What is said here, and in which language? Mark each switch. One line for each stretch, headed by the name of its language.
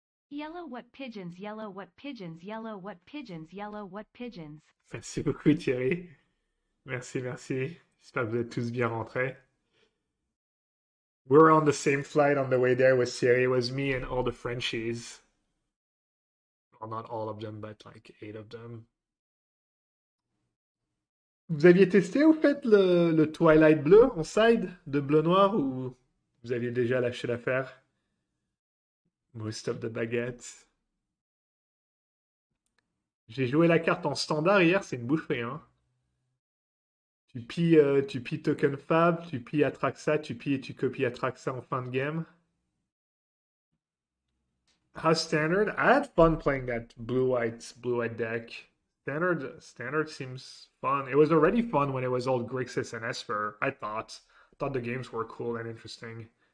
French: Yellow what pigeons, yellow what pigeons, yellow what pigeons, yellow what pigeons. Merci beaucoup Thierry. Merci, merci. J'espère que vous êtes tous bien rentrés.
English: We were on the same flight on the way there with Thierry. It was me and all the Frenchies. Well, not all of them, but like 8 of them.
French: Vous aviez testé au fait le Twilight bleu en side de bleu-noir ou vous aviez déjà lâché l'affaire?
English: Most of the baguettes.
French: J'ai joué la carte en standard hier, c'est une boucherie, hein. Tu pilles Token Fab, tu pilles Atraxa, tu pilles et tu copies Atraxa en fin de game.
English: How's standard? I had fun playing that blue-white deck. Standard seems fun. It was already fun when it was all Grixis and Esper, I thought. I thought the games were cool and interesting.